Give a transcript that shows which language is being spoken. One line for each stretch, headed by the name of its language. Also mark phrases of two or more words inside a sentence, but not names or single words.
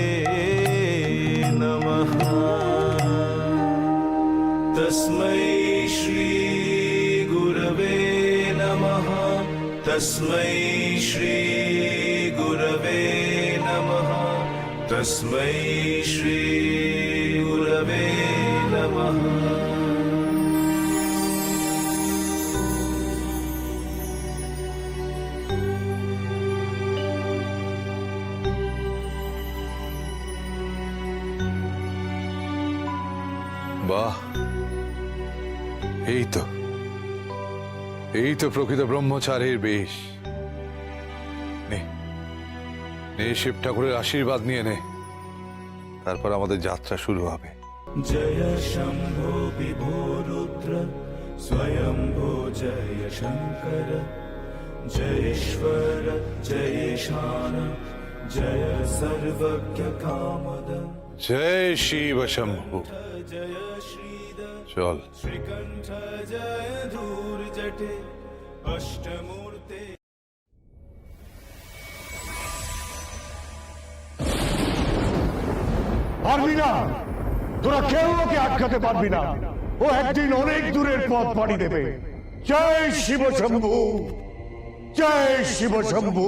Sanskrit: नमः तस्मै श्री गुरवे नमः तस्मै श्री गुरवे नमः तस्मै श्री गुरवे नमः
Bangla: বাহ, এই তো প্রকৃত ব্রহ্মচারীর বেশ। নে নে, শিব ঠাকুরের আশীর্বাদ নিয়ে নে, তারপর আমাদের যাত্রা শুরু হবে।
Sanskrit: जय शम्भो विभो रुद्र स्वयंभो जय शंकर जयेश्वर जयेशान जय सर्वज्ञ कामद
Bangla: জয় শিব শম্ভু।
Sanskrit: जय श्रीधर
Bangla: চল।
Sanskrit: श्रीकंठ जय धूर जटे अष्टमूर्ते
Bangla: পারবি না, তোরা কেউ ওকে আটকাতে পারবি না। ও একদিন অনেক দূরের পথ পাড়ি দেবে। জয় শিব শম্ভু, জয় শিব শম্ভু।